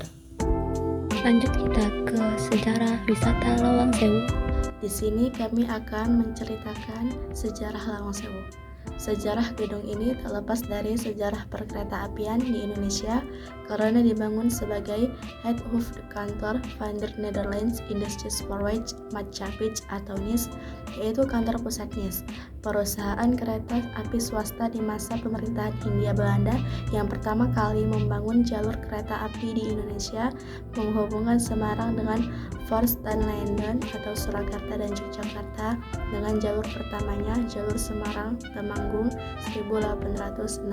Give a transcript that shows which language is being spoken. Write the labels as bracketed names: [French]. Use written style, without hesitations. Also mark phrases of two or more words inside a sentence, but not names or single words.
[Indonesian] Lanjut kita ke sejarah wisata Lawang Sewu. Di sini kami akan menceritakan sejarah Lawang Sewu. Sejarah gedung ini tak lepas dari sejarah perkereta-apian di Indonesia karena dibangun sebagai Het Hof Kantor van de Nederlands Indische Spoorweg Maatschappij atau NIS, yaitu kantor pusat NIS, perusahaan kereta api swasta di masa pemerintahan Hindia Belanda yang pertama kali membangun jalur kereta api di Indonesia menghubungkan Semarang dengan Voorst-Landen atau Surakarta dan Yogyakarta dengan jalur pertamanya jalur Semarang-Temanggung 1867.